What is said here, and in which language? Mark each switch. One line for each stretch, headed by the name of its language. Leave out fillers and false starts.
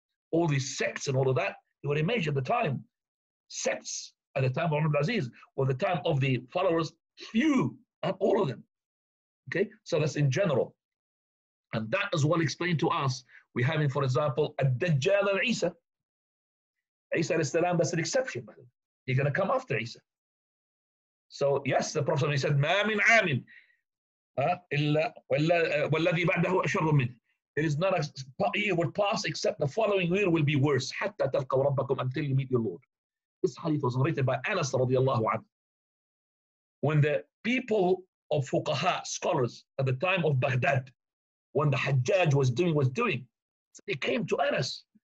English: All these sects and all of that, they were emerged at the time. Sects at the time of Umar ibn Abdul Aziz, or the time of the followers, few, not all of them. Okay, so that's in general. And that is well explained to us. We're having, for example, Ad-Dajjal and Isa. Isa alayhi salam, that's an exception. He's going to come after Isa. So yes, the Prophet said,
Arabic: مَا مِنْ عَامٍ وَالَّذِي بَعْدَهُ أَشَرٌّ مِنْهُ.
English: There is not a year would pass except the following year will be worse.
Arabic: حَتَّى تَلْقَوْا رَبَّكُمْ,
English: until you meet your Lord. This hadith was narrated by Anas radiallahu anhu. When the people of fuqaha, scholars, at the time of Baghdad, when the Hajjaj was doing, so they came to Anas.